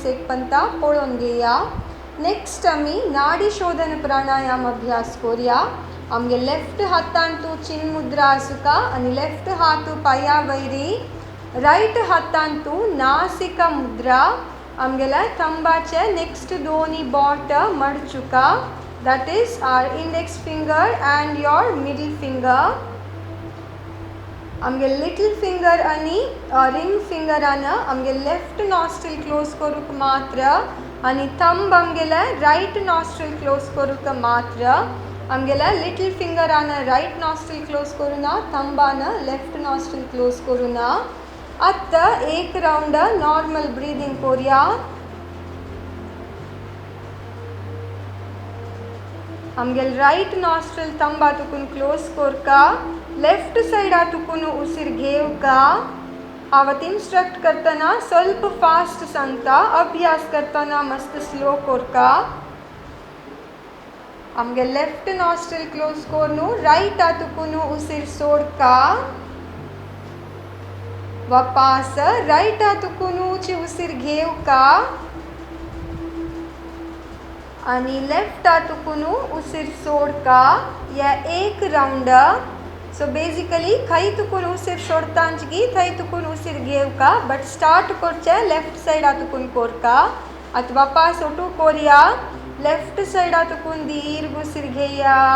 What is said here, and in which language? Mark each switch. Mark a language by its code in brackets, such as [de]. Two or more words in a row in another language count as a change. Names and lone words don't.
[kok] एक पंता पळोवन घेया नेक्स्ट आमी नाडी शोधन प्राणायाम अभ्यास करूया आमगे लेफ्ट हातांतू चिन मुद्रा आसुका आणि लेफ्ट हातू पाया वैरी राइट हातांतू नासिका मुद्रा आमगेला थंबाचे नेक्स्ट दोन्ही बॉट मडचुका [en] that is our index finger and your middle finger [kok] आमगे [en] little finger [kok] आणि रिंग फिंगरान आमगे [en] left nostril close [kok] करूक मात्र आणि थंब आमगेला [en] right nostril close [kok] करूक मात्र आमगेला लिटल फिंगरान [en] right nostril close [kok] करूना थंबान [en] left nostril close [kok] करूना आत्ता एक [en] round normal breathing [kok] करूया आमगेल [en] right nostril [kok] थंबा तुकून क्लोज करका लेफ्ट साइडा तुकून उसीर घेवका हांव इन्स्ट्रक्ट करतना स्वल्प फास्ट सांगता अभ्यास करतना मस्त स्लो करका आमगे [en] left nostril close [kok] करूं राइट तुकून उसीर सोडका वापस राइट तुकून उसीर घेवका आणि लेफ्ट तुकून उसीर सोडका या एक राउंड [en] so basically [kok] खंय तुकून उसीर सोडतांची थंय तुकून उसीर घेवका [en] but start [kok] करचे लेफ्ट साइडा तुकून कोरका आतां वापस ओटू कोरया लेफ्ट साइडा तुकून दीर्घ उसीर घेया